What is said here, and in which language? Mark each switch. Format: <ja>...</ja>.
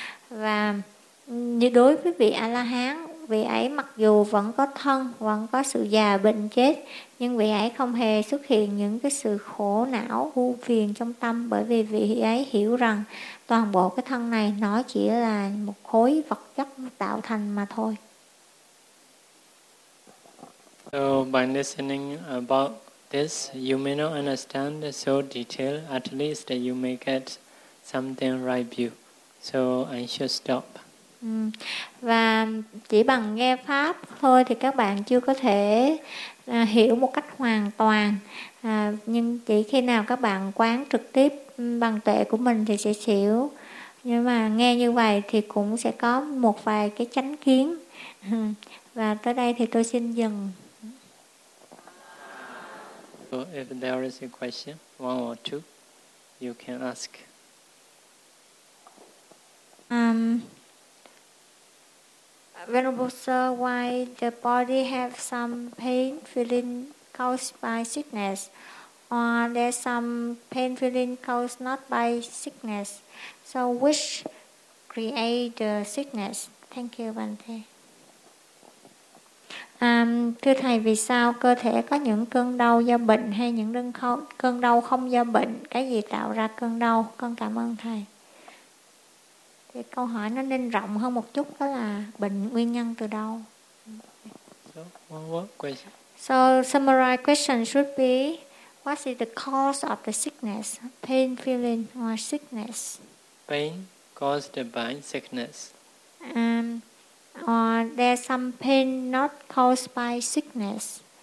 <vi>Và như đối với vị A-la-hán, vị ấy mặc dù vẫn có thân, vẫn có sự già bệnh chết, nhưng vị ấy không hề xuất hiện những cái sự khổ não, u phiền trong tâm, bởi vì vị ấy hiểu rằng toàn bộ cái thân này nó chỉ là một khối vật chất tạo thành mà thôi.</vi> <en>So by listening about this, you may not understand so detailed, at least you may get something right view. So I should stop.</en> <vi>Và chỉ bằng nghe pháp thôi thì các bạn chưa có thể hiểu một cách hoàn toàn, nhưng chỉ khi nào các bạn quán trực tiếp bằng tuệ của mình thì sẽ hiểu. Nhưng mà nghe như vậy thì cũng sẽ có một vài cái chánh kiến. Và tới đây thì tôi xin dừng.</vi> <en>So if there is a question, one or two, you can ask. Venerable Sir, why the body have some pain feeling caused by sickness, or there's some pain feeling caused not by sickness? So which create the sickness? Thank you, Bante.</en> <vi>Thưa thầy, vì sao cơ thể có những cơn đau do bệnh hay những cơn đau không do bệnh? Cái gì tạo ra cơn đau? Con cảm ơn thầy. Thì câu hỏi nó nên rộng hơn một chút, đó là bệnh nguyên nhân từ đâu.</vi> <en>So, one more question. So, summarized question should be, what is the cause of the sickness, pain feeling or sickness? Pain caused by sickness. Or there's some pain not caused by sickness.</en>